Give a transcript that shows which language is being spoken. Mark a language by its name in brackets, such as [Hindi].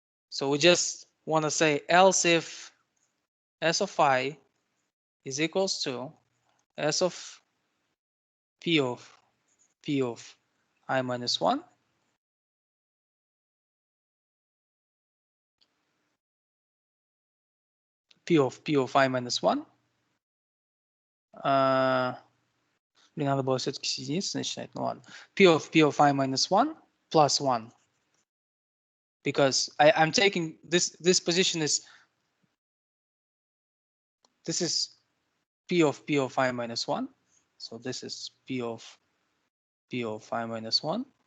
[English] So we just want to say else if s of I is equals to s of p of I minus 1 p of I minus 1. [Russian] Мне надо было все-таки с единицы начинать, ну ладно. [English] P of I minus 1 plus 1. Because I'm taking this position is, this is P of I minus 1. So this is P of I minus 1.